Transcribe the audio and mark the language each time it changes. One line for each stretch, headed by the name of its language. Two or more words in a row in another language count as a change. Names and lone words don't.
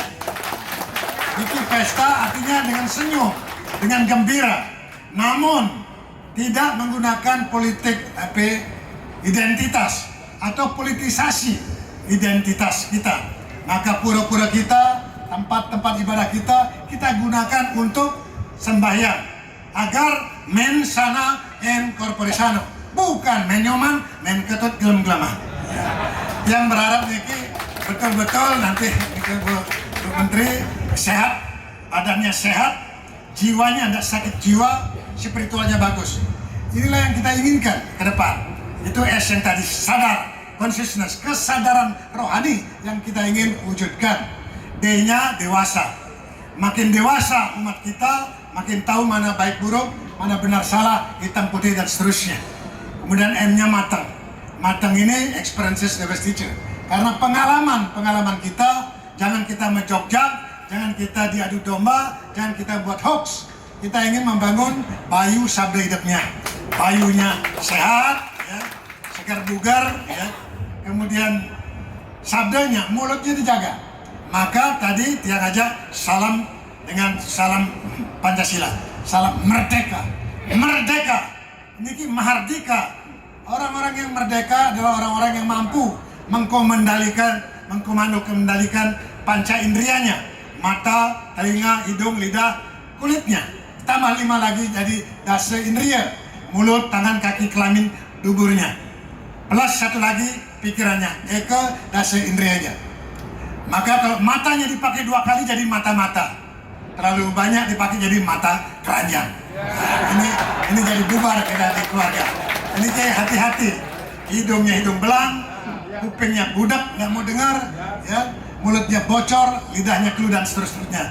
Indonesian: Itu pesta artinya dengan senyum, dengan gembira, namun tidak menggunakan politik identitas atau politisasi identitas kita. Maka pura-pura kita, tempat-tempat ibadah kita gunakan untuk sembahyang agar
Latin: men sana en corpore sano,
Indonesian: bukan
Balinese: menyoman men ketut gelem-geleman.
Indonesian: Yang berharap niki betul-betul nanti Bu Menteri sehat, badannya sehat, jiwanya tidak sakit jiwa, spiritualnya bagus. Inilah yang kita inginkan ke depan. Itu S yang tadi, sadar, consciousness, kesadaran rohani yang kita ingin wujudkan. D-nya dewasa. Makin dewasa umat kita, makin tahu mana baik buruk, mana benar salah, hitam putih dan seterusnya. Kemudian M-nya matang. Matang ini
English: experiences the best teacher.
Indonesian: Karena pengalaman kita, jangan kita menjogja, jangan kita diadu domba, jangan kita buat hoax. Kita ingin membangun Bayu sabda hidupnya. Bayunya sehat, ya. agar bugar, ya. Kemudian sabdanya, mulutnya dijaga. Maka tadi Tiang ajak salam dengan salam Pancasila, salam merdeka, merdeka.
Balinese: Niki mahardika.
Indonesian: Orang-orang yang merdeka adalah orang-orang yang mampu mengkomandalikan panca indrianya, mata, telinga, hidung, lidah, kulitnya. Tambah 5 lagi jadi dasa indria, mulut, tangan, kaki, kelamin, duburnya. Plus 1 lagi pikirannya, eka dasa indrianya. Maka kalau matanya dipakai 2 kali jadi mata-mata, terlalu banyak dipakai jadi mata keranjang. Nah, ini jadi bubar kita di keluarga. Ini kayak hati-hati, hidungnya hidung belang, kupingnya budak nggak mau dengar, ya, mulutnya bocor, lidahnya keluh dan seterusnya.